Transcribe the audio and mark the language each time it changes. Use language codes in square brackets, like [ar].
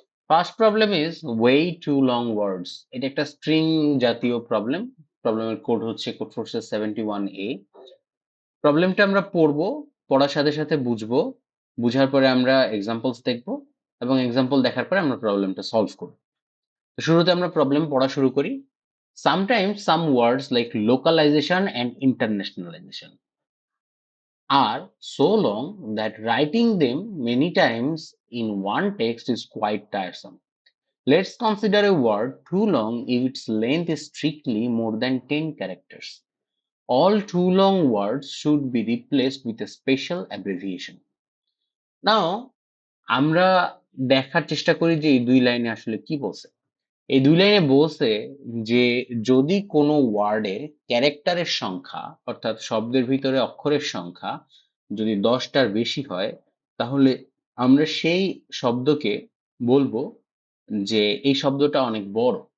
[en] First problem is way too long words. [bn] এটা একটা string জাতীয় প্রবলেম। প্রবলেমের কোড হচ্ছে কোড ফোর্সেস 71A। প্রবলেমটা আমরা পড়বো, পড়ার সাথে সাথে বুঝবো, বুঝার পরে আমরা এক্সাম্পলস দেখবো, এবং এক্সাম্পল দেখার পরে আমরা প্রবলেমটা সলভ করব। তো শুরুতে আমরা প্রবলেম পড়া শুরু করি। [en] Sometimes some words like localization and internationalization are so long that writing them many times in one text is quite tiresome. Let's consider a word too long if its length is strictly more than 10 characters. All too long words should be replaced with a special abbreviation. [bn] Now, আমরা দেখার চেষ্টা করি যে এই দুই লাইনে আসলে কি বলছে। এই দুই লাইনে বলছে যে যদি কোনো ওয়ার্ডের ক্যারেক্টারের সংখ্যা অর্থাৎ শব্দের ভিতরে অক্ষরের সংখ্যা যদি 10টার বেশি হয়, তাহলে আমরা সেই শব্দকে বলবো যে এই শব্দটা অনেক বড়।